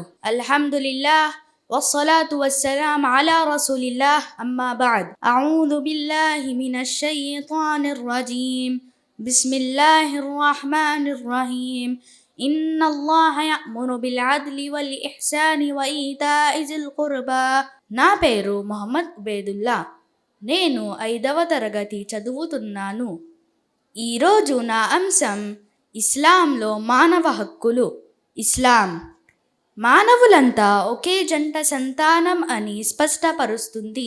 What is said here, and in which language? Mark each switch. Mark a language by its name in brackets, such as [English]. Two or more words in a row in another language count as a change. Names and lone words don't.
[Arabic] الحمد لله والصلاة والسلام على رسول الله. أما بعد، أعوذ بالله من الشيطان الرجيم. بسم الله الرحمن الرحيم. إن الله يأمر بالعدل والإحسان وإيتاء ذي القربى. [Telugu] నా పేరు మొహమ్మద్ ఉబేదుల్లా. నేను 5వ తరగతి చదువుతున్నాను. ఈరోజు నా అంశం ఇస్లాంలో మానవ హక్కులు. ఇస్లాం మానవులంతా ఒకే జంట సంతానం అని స్పష్టపరుస్తుంది.